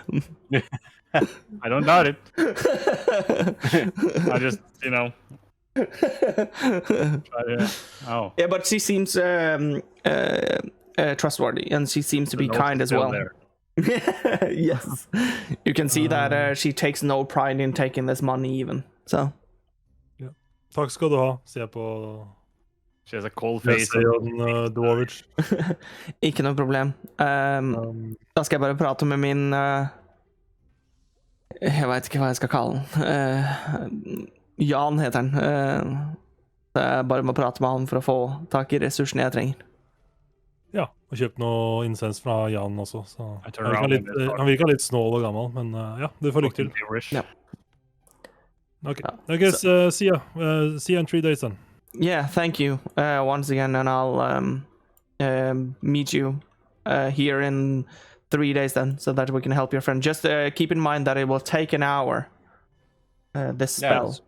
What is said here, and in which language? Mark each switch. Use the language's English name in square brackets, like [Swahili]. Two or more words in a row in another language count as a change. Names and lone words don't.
[English] I don't doubt it. I just, oh. Yeah, but she seems trustworthy, and she seems to be kind as well. Yes, you can see that she takes no pride in taking this money even. So. [Norwegian] Ja. Takk skal du ha. Se på [English] She has a cold face. Dwarvish. [Norwegian] Ikke noe problem. Da skal jeg bare prate med min jeg vet ikke hva jeg skal kalle den. Jan heter han. Jeg bare må prate med han for å få tak i ressursene jeg trenger. Ja, og kjøpt noe insens fra Jan også. Så. Han virker litt snål og gammel, men ja, du får lykke til. Ja. [English] Okay, I guess see you in 3 days then. Yeah, thank you once again, and I'll meet you here in 3 days then, so that we can help your friend. Just keep in mind that it will take an hour, this spell. Okay.